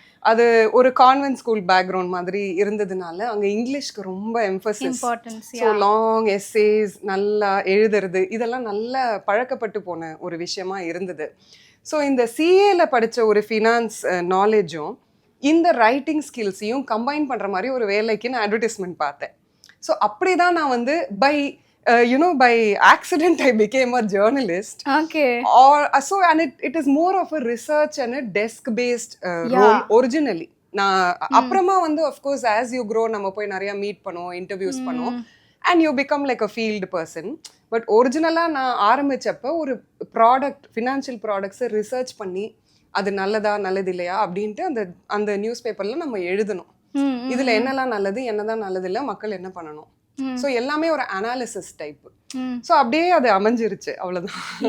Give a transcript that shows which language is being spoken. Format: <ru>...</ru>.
<ta>அது ஒரு convent school background மாதிரி இருந்ததுனால அங்கே இங்கிலீஷ்க்கு ரொம்ப எம்ஃபசிஸ். ஸோ லாங் எஸ்ஸேஸ் நல்லா எழுதுறது இதெல்லாம் நல்லா பழக்கப்பட்டு போன ஒரு விஷயமா இருந்தது. ஸோ இந்த சிஏல படித்த ஒரு ஃபினான்ஸ் நாலேஜும் இந்த ரைட்டிங் ஸ்கில்ஸையும் கம்பைன் பண்ணுற மாதிரி ஒரு வேலைக்கு நான் அட்வர்டைஸ்மெண்ட் பார்த்தேன். ஸோ அப்படி தான் நான் வந்து</ta> <en>by accident I became a journalist. Okay. Or so, and it is more of a research and a desk based role originally.</en> <ta>நான் அப்புறமா வந்து</ta> <en>of course as you grow</en> <ta>நம்ம போய் நிறைய மீட் பண்ணுவோம், இன்டர்வியூஸ் பண்ணுவோம்,</ta> <en>and you become like a field person.</en> <ta>But ஒரிஜினலாக நான் ஆரம்பிச்சப்போ ஒரு ப்ராடக்ட், ஃபினான்ஷியல் ப்ராடக்ட்ஸை ரிசர்ச் பண்ணி அது நல்லதா நல்லது இல்லையா அப்படின்ட்டு அந்த நியூஸ் பேப்பர்ல நம்ம எழுதணும். இதுல என்னெல்லாம் நல்லது, என்னதான் நல்லது இல்லை, மக்கள் என்ன பண்ணணும். ஸோ எல்லாமே ஒரு அனாலிசிஸ் டைப். ஸோ அப்படியே அது அமைஞ்சிருச்சு, அவ்வளோதான்.</ta>